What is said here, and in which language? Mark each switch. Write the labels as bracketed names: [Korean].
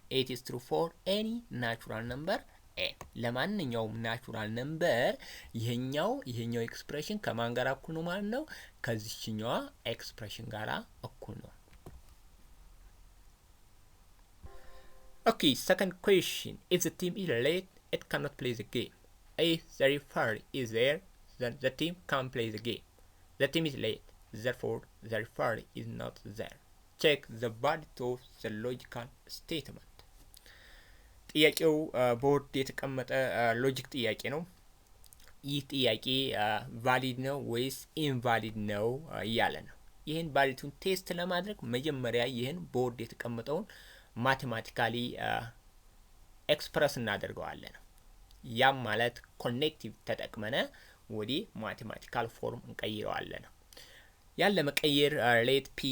[English] It is true for any natural number a። [Amharic] ለማንኛውም ናቹራል ነምበር ይሄኛው ኤክስፕሬሽን ከማን ጋር እኩል ነው ማለት ነው? ከዚህኛዋ ኤክስፕሬሽን ጋር እኩል ነው። [English] Okay, second question. If the team is late, it cannot play the game. If the referee is there, then the team can play the game. The team is late, therefore the referee is not there. Check the validity of the logical statement. [Amharic] ጥያቄው ቦርድ የተቀመጠ ሎጂክ ጥያቄ ነው። ይህ ጥያቄ ቫሊድ ነው ወይስ ኢንቫሊድ ነው እያለ ነው። ይህን ቫሊዲቲውን ቴስት ለማድረግ መጀመሪያ ይህን ቦርድ የተቀመጠውን ማቴማቲካሊ ኤክስፕረስ እናደርገዋለን። ያም ማለት ኮኔክቲቭ ተጠቅመነ ወዲ ማቴማቲካል ፎርም እንቀይረዋለን። ያን ለመቀየር ሌት